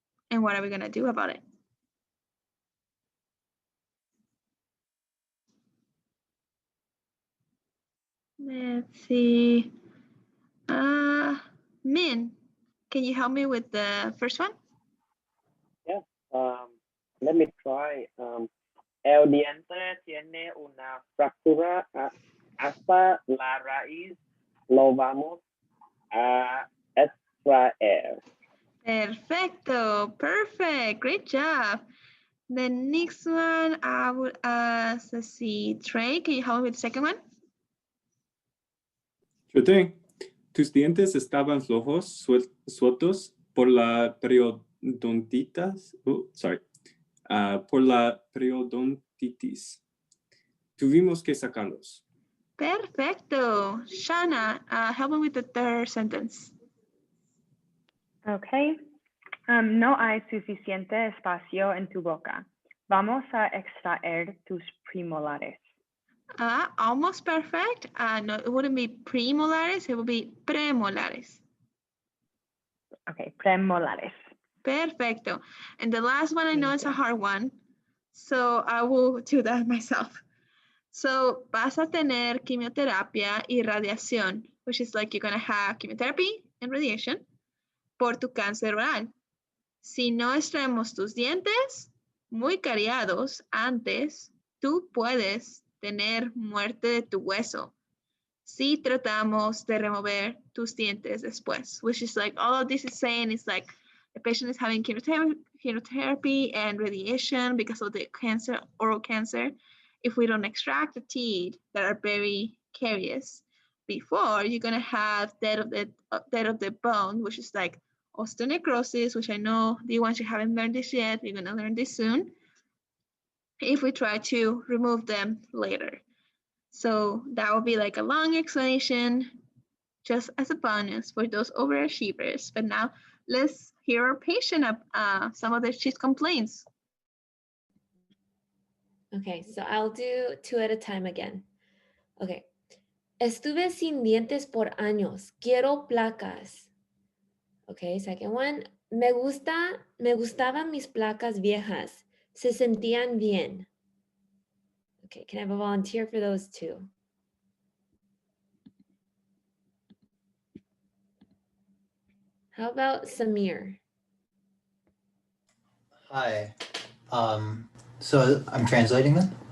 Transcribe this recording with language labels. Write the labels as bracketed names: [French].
[English] And what are we gonna do about it? Let's see. Min, can you help me with the first one? Yeah. Let me try. [Spanish] El diente tiene una fractura hasta la raíz. Lo vamos a extraer. Perfecto. [English] Perfect. Great job. The next one I would ask, let's see, Trey, can you help me with the second one? Sure thing. [Spanish] Tus dientes estaban flojos, sueltos por la periodontitis. Por la periodontitis. Tuvimos que sacarlos. Perfecto. [English] Shana, help me with the third sentence. Okay. [Spanish] No hay suficiente espacio en tu boca. Vamos a extraer tus premolares. [English] Almost perfect. No, it wouldn't be premolares, it would be premolares. Okay, premolares. [Spanish] Perfecto. [English] And the last one, I know it's a hard one, so I will do that myself. So, [Spanish] vas a tener quimioterapia y radiación, [English] which is like you're going to have chemotherapy and radiation [Spanish] por tu cáncer oral. Si no extraemos tus dientes muy cariados antes, tú puedes tener muerte de tu hueso. Si tratamos de remover tus dientes después, [English] which is like all of this is saying is like the patient is having chemotherapy and radiation because of the cancer, oral cancer. If we don't extract the teeth that are very carious before, you're gonna have death of the bone, which is like osteonecrosis, which I know the ones you haven't learned this yet, you're gonna learn this soon. If we try to remove them later. So that will be like a long explanation just as a bonus for those overachievers. But now let's hear our patient some of their chief complaints. Okay, so I'll do 2 at a time again. Okay. [Spanish] Estuve sin dientes por años. Quiero placas. Okay, [English] second one. [Spanish] Me gustaban mis placas viejas. Se sentían bien. [English] Okay, can I have a volunteer for those two? How about Samir? Hi. So I'm translating them.